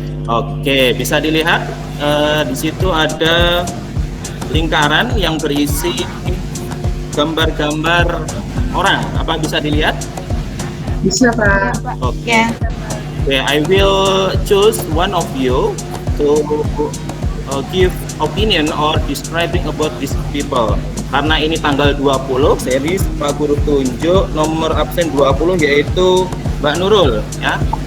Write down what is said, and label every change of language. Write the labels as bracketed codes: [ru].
[id] Oke, bisa dilihat di situ ada lingkaran yang berisi gambar-gambar orang. Apa bisa dilihat? Bisa, Pak. Oke. [en] Okay, I will choose one of you to give opinion or describing about these people. [id] Karena ini tanggal 20, series Pak Guru tunjuk nomor absen 20 yaitu Mbak Nurul ya.